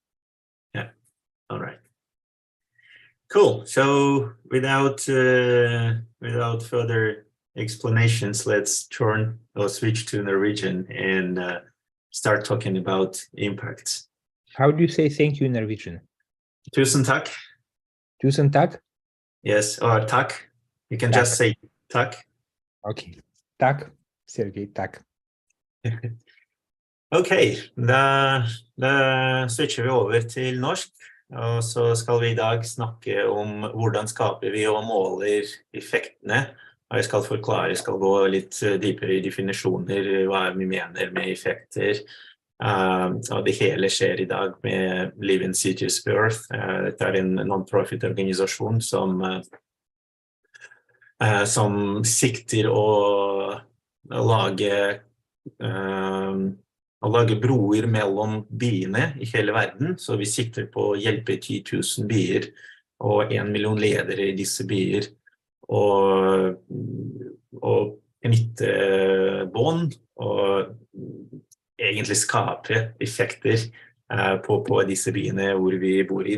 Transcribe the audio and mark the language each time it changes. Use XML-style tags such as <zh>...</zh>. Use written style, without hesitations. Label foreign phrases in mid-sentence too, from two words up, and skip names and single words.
<en>Yeah. All right. Cool. So without further explanations, let's turn or switch to Norwegian and start talking about impacts. How do you say thank you in Norwegian?</en> <no>Tusen takk. Tusen takk?</no> <en>Yes, or takk. You can just say takk. Okay. Takk, Sergej, takk.</en> <no>Ok, da switcher vi over til norsk, og så skal vi i dag snakke om hvordan skaper vi og måler effektene. Og jeg skal forklare, jeg skal gå litt dypere i definisjoner, hva vi mener med effekter. Og det hele skjer i dag med Spaceship Earth. Dette en non-profit organisasjon som sikter å lage broer mellom byene i hele verden, så vi sikter på å hjelpe 10 000 byer og 1 million ledere i disse byer, og knytte bånd og egentlig skape effekter på disse byene hvor vi bor i.</no>